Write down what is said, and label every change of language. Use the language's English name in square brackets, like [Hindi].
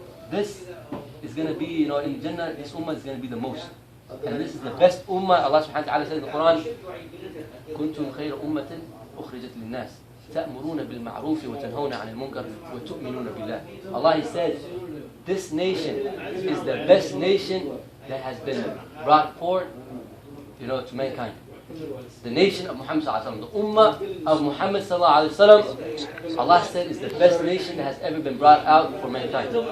[English] This is going to be, in Jannah, this ummah is going to be the most. And this is the best ummah. Allah subhanahu wa ta'ala says in the Quran, [Arabic] كُنْتُمْ خَيْرَ أُمَّةٍ أُخْرِجَتْ لِلنَّاسِ تَأْمُرُونَ بِالْمَعْرُوفِ وَتَنْهَوْنَ عَنِ الْمُنْكَرِ وَتُؤْمِنُونَ بِاللَّهِ. [English] Allah, He said, this nation is the best nation that has been brought forth, to mankind. The nation of Muhammad sallallahu alaihi wasallam, the ummah of Muhammad sallallahu alaihi wasallam, Allah said is the best nation that has ever been brought out for mankind.